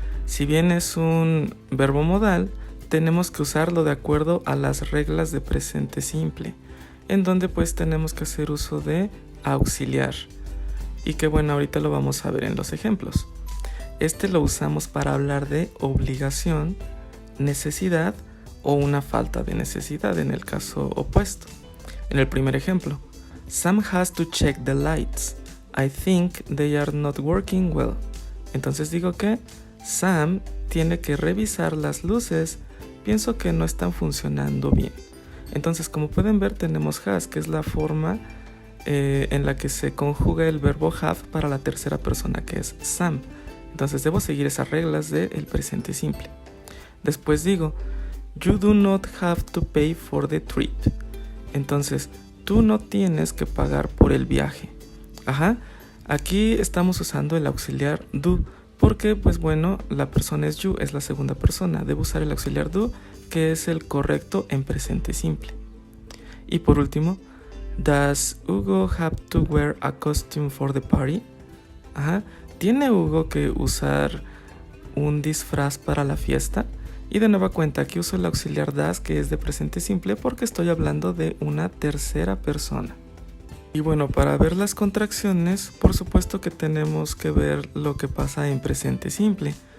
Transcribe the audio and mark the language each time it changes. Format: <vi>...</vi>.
<es>Si bien es un verbo modal, tenemos que usarlo de acuerdo a las reglas de presente simple, en donde pues tenemos que hacer uso de auxiliar. Y que bueno, ahorita lo vamos a ver en los ejemplos. Este lo usamos para hablar de obligación, necesidad o una falta de necesidad en el caso opuesto. En el primer ejemplo,</es> <en>Sam has to check the lights. I think they are not working well.</en> <es>Entonces digo que Sam tiene que revisar las luces. Pienso que no están funcionando bien. Entonces, como pueden ver, tenemos has, que es la forma en la que se conjuga el verbo have para la tercera persona, que es Sam. Entonces debo seguir esas reglas del presente simple. Después digo,</es> <en>you do not have to pay for the trip.</en> <es>Entonces, tú no tienes que pagar por el viaje. Aquí estamos usando el auxiliar do, porque pues bueno, la persona es you, es la segunda persona. Debo usar el auxiliar do, que es el correcto en presente simple. Y por último,</es> <en>Does Hugo have to wear a costume for the party? Ajá.</en> <es>¿Tiene Hugo que usar un disfraz para la fiesta? Y de nueva cuenta, aquí uso el auxiliar does, que es de presente simple, porque estoy hablando de una tercera persona. Y bueno, para ver las contracciones, por supuesto que tenemos que ver lo que pasa en presente simple.</es>